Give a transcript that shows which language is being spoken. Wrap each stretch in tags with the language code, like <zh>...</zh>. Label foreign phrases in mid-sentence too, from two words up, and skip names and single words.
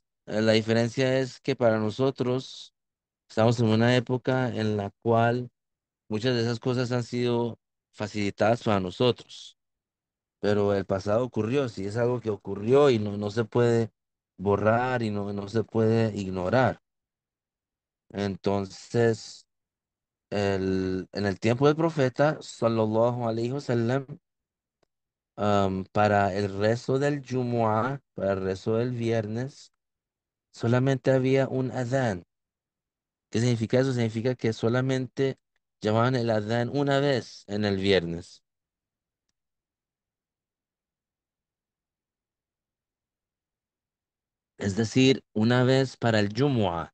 <es>La diferencia es que para nosotros estamos en una época en la cual muchas de esas cosas han sido facilitadas para nosotros, pero el pasado ocurrió, si es algo que ocurrió y no se puede borrar y no se puede ignorar. Entonces, en el tiempo del profeta,</es> <ar>صلى الله عليه وسلم,</ar> <es>para el rezo del Jumu'ah, para el rezo del viernes, solamente había un adán. ¿Qué significa eso? Significa que solamente llamaban el adán una vez en el viernes. Es decir, una vez para el Jumu'ah.</es>